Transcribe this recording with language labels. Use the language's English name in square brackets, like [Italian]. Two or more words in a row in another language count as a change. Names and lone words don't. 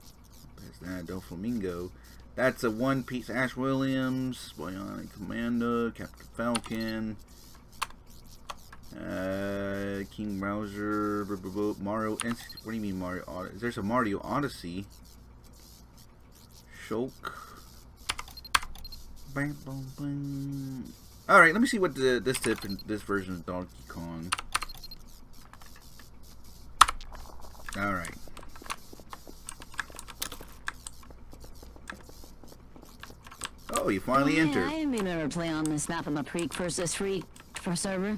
[English] There's that, Doflamingo. That's a One Piece Ash Williams, Bionic Commando, Captain Falcon, King Browser, Mario. What do you mean Mario Odyssey? There's a Mario Odyssey. Shulk. Bang, bang, bang. All right, let me see what this version of Donkey Kong. All right. Oh, you finally entered. I didn't remember playing on this map on my first free server.